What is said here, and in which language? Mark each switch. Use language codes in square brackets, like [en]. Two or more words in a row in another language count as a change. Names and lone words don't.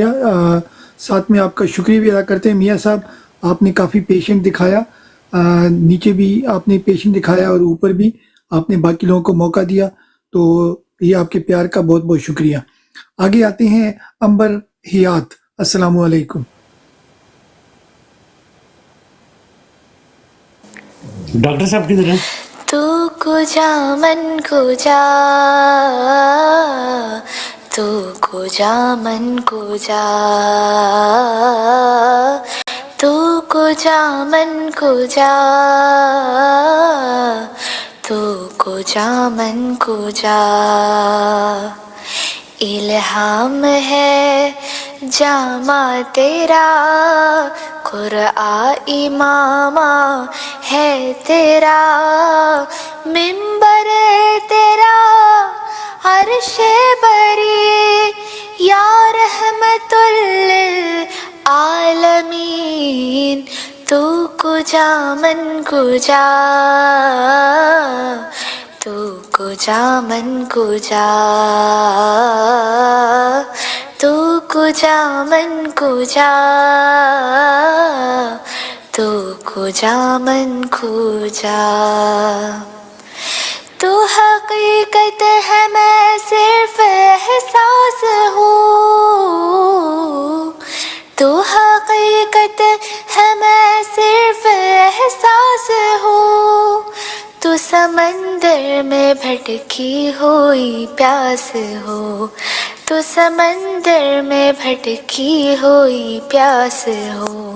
[ur] ساتھ میں آپ کا شکریہ بھی ادا کرتے ہیں میاں صاحب، آپ نے کافی پیشنٹ دکھایا، نیچے بھی آپ نے پیشنٹ دکھایا اور اوپر بھی آپ نے باقی لوگوں کو موقع دیا، تو یہ آپ کے پیار کا بہت بہت شکریہ. آگے آتے ہیں امبر حیات. السلام علیکم. ڈاکٹر صاحب کدھر ہیں؟ [fa] تو کجا من کجا، تو کجا من کجا، تو کجا من کجا، تو کجا من کجا. [ur] الہام ہے جامع تیرا، قرآن امامہ ہے تیرا، منبر تیرا عرش بری، [ar] یا رحمت للعالمین. [fa] تو کجا من کجا، تو کجا من کجا، تو کجا من کجا، تو کجا من کجا. [ur] تو حقیقت ہے میں صرف احساس ہوں، تو حقیقت ہے میں صرف احساس ہوں. تو سمندر میں بھٹکی ہوئی پیاس ہو، تو سمندر میں بھٹکی ہوئی پیاس ہو.